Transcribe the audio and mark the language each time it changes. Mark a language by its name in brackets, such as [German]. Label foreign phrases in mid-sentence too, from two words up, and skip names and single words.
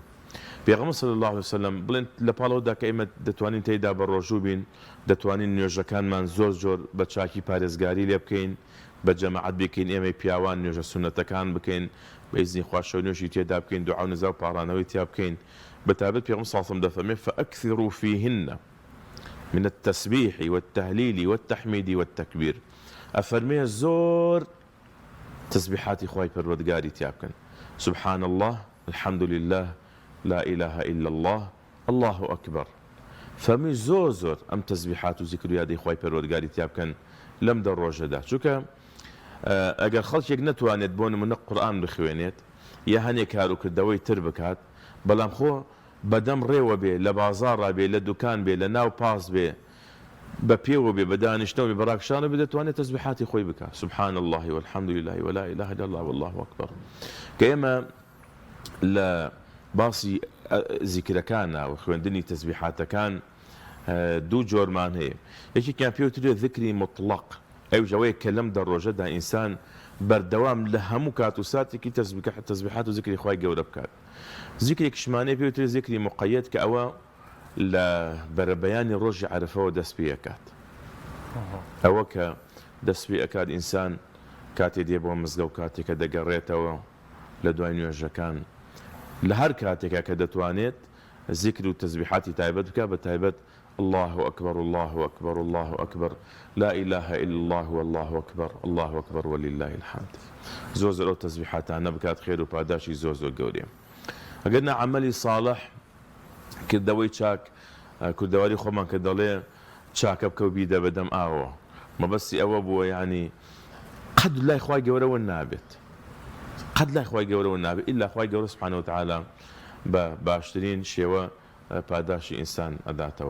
[Central Kurdish] پێغەمبەر [Arabic] صلی الله عليه وسلم [Central Kurdish] بڵێن لە پاڵەوەدا کە ئێمە دەتوانین تێیدا بە ڕۆژوو بین، دەتوانین نوێژەکانمان زۆر زۆر بە چاکی پارێزگاری لێ بکەین، بە جەماعەت بکەین، ئێمە پیاوان نوێژە سونەتەکان بکەین، بە ئیزنی خوا شەو نوێژی تێدا بکەین، دوعا و نزا و پاڕانەوەی تیا بکەین. بەتابەت پێغەمبەر [Arabic] صلی الله عليه وسلم دەفەرمێ فأكثروا فيهن من التسبيح والتهليل والتحميد والتكبير. [Central Kurdish] أفرمي زور تسبيحاتي خواي پروردگاري تيابكن، [Arabic] سبحان الله، الحمد لله، لا إله إلا الله، الله أكبر. [Central Kurdish] فمي زور زور أم تسبيحات وذكر يادي خواي پروردگاري تيابكن لم در روجه دا. چونکە ئەگەر خەڵکێک نەتوانێت بۆ نمونە قورئان بخوێنێت یا هەنێک کاروکردەوەی تر بکات، بەڵام خۆ بەدەم ڕێوە بێ، لە بازاڕا بێ، لە دوکان بێ، لە ناو پاس بێ، بە پێوە بێ، بە دانیشتنەوە بێ، بە ڕاکشانە بێ، دەتوانێت تەسبیحاتی خۆی بکات. [Arabic] سبحان الله والحمد لله ولا إله إلا الله والله أكبر. [Central Kurdish] کە ئێمە لە باسی زیکرەکانە و خوێندنی تەسبیحاتەکان دوو جۆرمان هەیە. یەکێکیان پێوترێت [Arabic] ذکری مطلق، [Central Kurdish] ئەو ژەوەیە کە لەم دەڕۆژەدا ئینسان بەردەوام لە هەموو کات و ساتێکی تەسبیحات و ذکری خوای گەورە بکات. ذکرێکیشمانەیە پێوترێت [Arabic] ذکری مقەیەد [Central Kurdish] کە ئەوە لە بەرەبەیانی ڕۆژی عەرەفەوە دەست پێ ئەکات. ئەوە کە دەست پێ ئەکات ئینسان کاتێ دێ بۆ مزگەوت، کاتێکە دەگەڕێتەوە لە دوای نوێژەکان، لە هەر کاتێکە کە دەتوانێت ذکر و تەسبیحاتی تایبەت بکات، بە تایبەت [Arabic] الله أكبر الله أكبر الله أكبر لا إله إلا الله والله أكبر الله أكبر ولله الحمد. [Central Kurdish] زۆر زۆر ئەو تەسبیحاتانە بکات، خێر و پاداشی زۆر زۆر گەورەیە. ئەگەرنا [Arabic] عەمەلی صالح، [Central Kurdish] کردەوەی چاک، کوردەواری خۆمان کە دەڵێ چاکە بکە و بیدە بەدەم ئاوە، مەبەستی ئەوە بووە یعنی قەد لای خوای گەورەوە نابێت، قەد لای خوای گەورەوە نابێت ئیلا خوای گەورە [Arabic] سبحانه وتعالى [Central Kurdish] بە باشترین شێوە پاداشی ئینسان ئەداتەوە.